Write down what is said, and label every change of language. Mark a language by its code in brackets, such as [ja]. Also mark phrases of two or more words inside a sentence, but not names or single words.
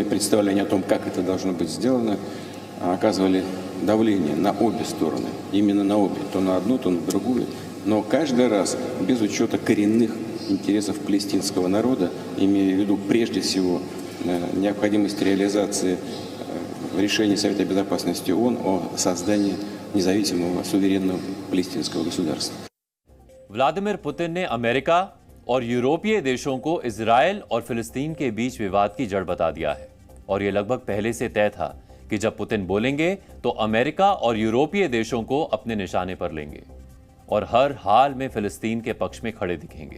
[ru] представления о том, как это должно быть сделано, оказывали давление на обе стороны, именно на обе, то на одну, то на другую, но каждый раз без учета коренных интересов палестинского народа, имея в виду прежде всего необходимость реализации решений Совета Безопасности ООН о создании независимого суверенного палестинского государства. [hi] व्लादिमीर पुतिन ने अमेरिका और यूरोपीय देशों को इजराइल और फिलिस्तीन के बीच विवाद की जड़ बता दिया है, और यह लगभग पहले से तय था कि जब पुतिन बोलेंगे तो अमेरिका और यूरोपीय देशों को अपने निशाने पर लेंगे और हर हाल में फिलिस्तीन के पक्ष में खड़े दिखेंगे।